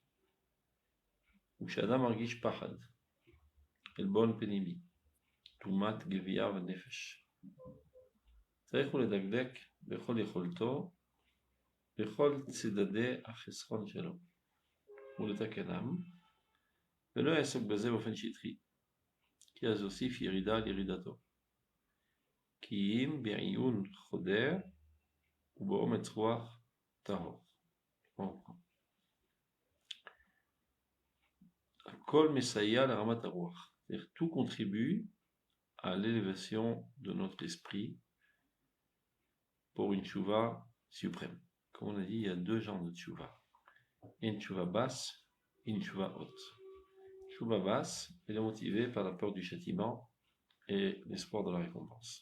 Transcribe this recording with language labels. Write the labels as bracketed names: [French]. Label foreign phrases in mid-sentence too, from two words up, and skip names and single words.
[Hebrew] וכשאדם מרגיש פחד, עלבון פנימי, טומאת גבייה ונפש, צריך הוא לדקדק בכל יכולתו, בכל צדדי החסכון שלו, ולתקנם, ולא יעסוק בזה באופן שטחי, כי אז יוסיף ירידה על ירידתו. כי אם בעיון חודר ובאומץ רוח טהור. כל מסייע לרמת הרוח. [French] Tout contribue à l'élévation de notre esprit pour une tchouva suprême. Comme on a dit, il y a deux genres de tchouva. Une tchouva basse et une tchouva haute. Tchouva basse, elle est motivée par la peur du châtiment et l'espoir de la récompense.